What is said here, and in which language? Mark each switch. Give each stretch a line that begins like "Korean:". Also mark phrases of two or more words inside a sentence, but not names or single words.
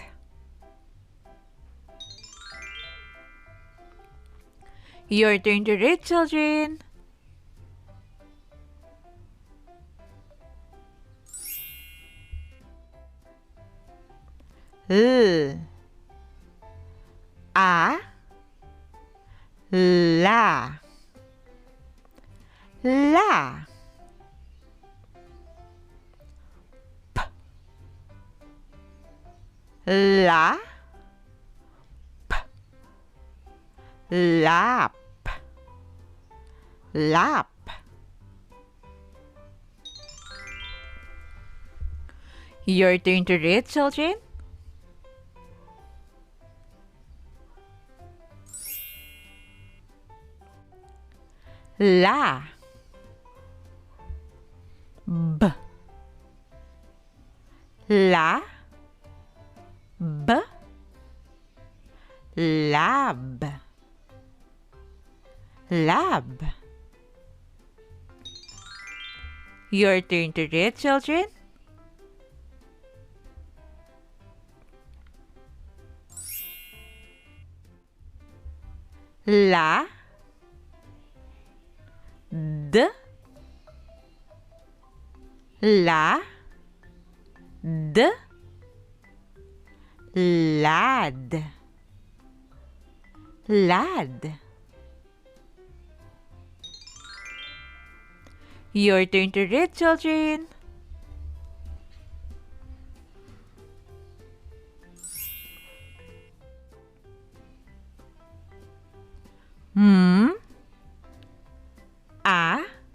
English: Your turn to read, children. L. A. La. La. P. La. P. Lap. Lap. Your turn to read, children. La. B. La. B. Lab. Lab. Your turn to read, children. La. D. La. D. Lad. Lad. Your turn to read, children. A.